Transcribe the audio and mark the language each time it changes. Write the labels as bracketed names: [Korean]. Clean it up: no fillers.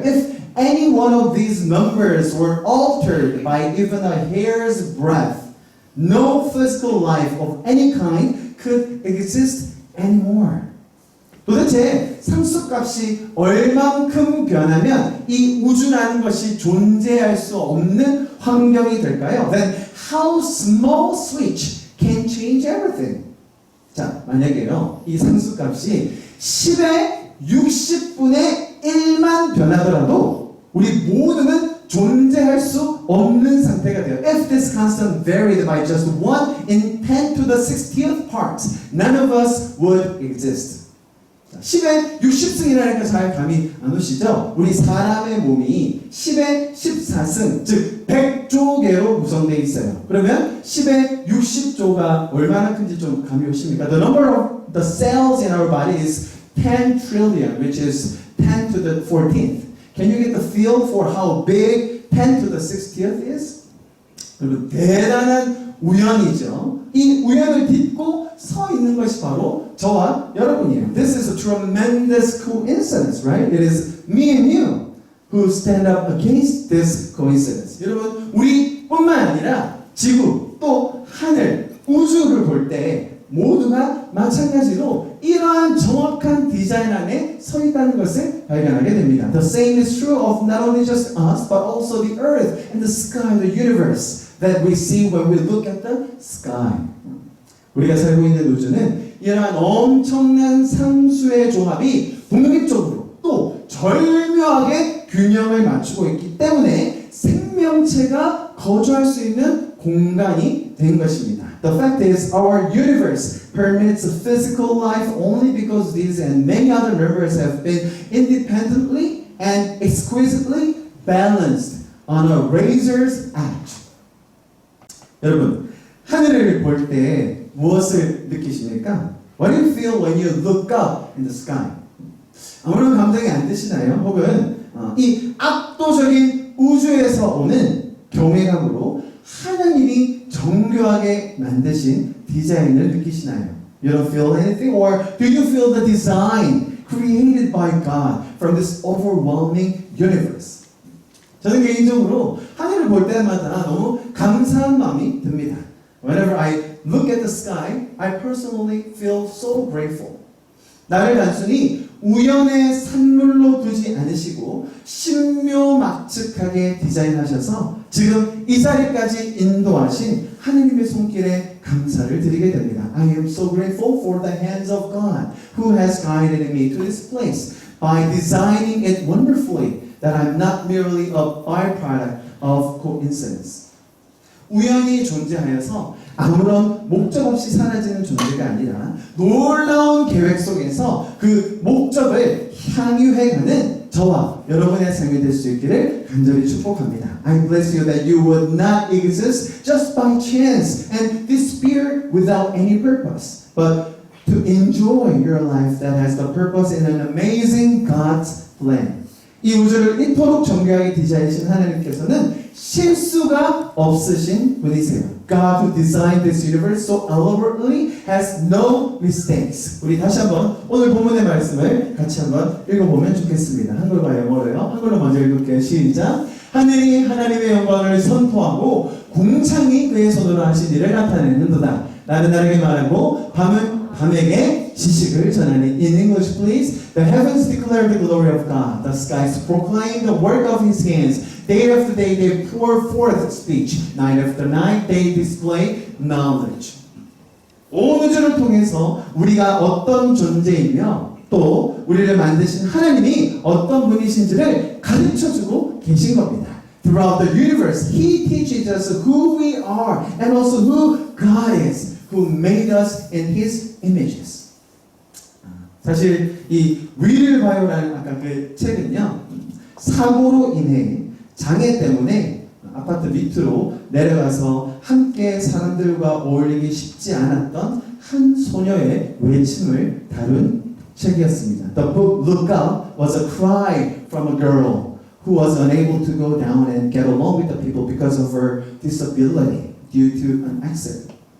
[English] If any one of these numbers were altered by even a hair's breadth, no physical life of any kind could exist anymore. [Korean] 도대체 상수값이 얼만큼 변하면 이 우주라는 것이 존재할 수 없는 환경이 될까요? [English] Then how small switch can change everything. [Korean] 자, 만약에요, 이 상수값이 10의 60분의 1만 변하더라도 우리 모두는 존재할 수 없는 상태가 돼요. [English] If this constant varied by just 1 in 10 to the 60th part, none of us would exist. [Korean] 10의 60승이라니까 잘 감이 안 오시죠? 우리 사람의 몸이 10의 14승, 즉 100조 개로 구성되어 있어요. 그러면 10의 60조가 얼마나 큰지 좀 감이 오십니까? [English] The number of the cells in our body is 10 trillion, which is 10 to the 14th. Can you get the feel for how big 10 to the 60th is? [Korean] 그리고 대단한 우연이죠. 이 우연을 딛고 서 있는 것이 바로 저와 여러분이에요. [English] This is a tremendous coincidence, right? It is me and you who stand up against this coincidence. [Korean] 여러분, 우리뿐만 아니라 지구 또 하늘, 우주를 볼 때 모두가 마찬가지로 이러한 정확한 디자인 안에 서 있다는 것을 발견하게 됩니다. [English] The same is true of not only just us, but also the earth and the sky, the universe that we see when we look at the sky. [Korean] 우리가 살고 있는 우주는 이러한 엄청난 상수의 종합이 독립적으로 또 절묘하게 균형을 맞추고 있기 때문에 생명체가 거주할 수 있는 공간이 된 것입니다. [English] The fact is, our universe permits a physical life only because these and many other numbers have been independently and exquisitely balanced on a razor's edge. [Korean] 여러분, 하늘을 볼 때 무엇을 느끼십니까? [English] What do you feel when you look up in the sky? [Korean] 아무런 감정이 안 드시나요? 혹은 이 압도적인 우주에서 오는 경외감으로 하나님이 정교하게 만드신 디자인을 느끼시나요? [English] You don't feel anything? Or do you feel the design created by God from this overwhelming universe? [Korean] 저는 개인적으로 하늘을 볼 때마다 너무 감사한 마음이 듭니다. [English] Whenever I look at the sky, I personally feel so grateful. [Korean] 나를 단순히 우연의 산물로 두지 않으시고 신묘막측하게 디자인하셔서 지금 이 자리까지 인도하신 하느님의 손길에 감사를 드리게 됩니다. [English] I am so grateful for the hands of God who has guided me to this place by designing it wonderfully that I'm not merely a byproduct of coincidence. [Korean] 우연히 존재하여서 아무런 목적 없이 사라지는 존재가 아니라 놀라운 계획 속에서 그 목적을 향유해가는 저와 여러분의 삶이 될 수 있기를 간절히 축복합니다. [English] I bless you that you would not exist just by chance and disappear without any purpose, but to enjoy your life that has the purpose in an amazing God's plan. [Korean] 이 우주를 이토록 정교하게 디자인하신 하나님께서는 실수가 없으신 분이세요. [English] God who designed this universe so elaborately has no mistakes. [Korean] 우리 다시 한번 오늘 본문의 말씀을 같이 한번 읽어보면 좋겠습니다. 한글과 영어로요. 한글로 먼저 읽을게요. 시작. 하늘이 하나님의 영광을 선포하고 궁창이 그의 손으로 하신 일을 나타내는도다. 나는 나에게 말하고 밤은 밤에게 지식을 전하니. [English] In English, please. The heavens declare the glory of God. The skies proclaim the work of His hands. Day after day they pour forth speech. Night after night they display knowledge. [Korean] 온 우주를 통해서 우리가 어떤 존재이며 또 우리를 만드신 하나님이 어떤 분이신지를 가르쳐주고 계신 겁니다. [English] Throughout the universe, He teaches us who we are and also who God is, who made us in His images. [Korean] 사실 이 위를 봐요라는 아까 그 책은요, 사고로 인해 장애 때문에 아파트 밑으로 내려가서 함께 사람들과 어울리기 쉽지 않았던 한 소녀의 외침을 다룬 책이었습니다. [English] The book Look Up was a cry from a girl who was unable to go down and get along with the people because of her disability due to an accident.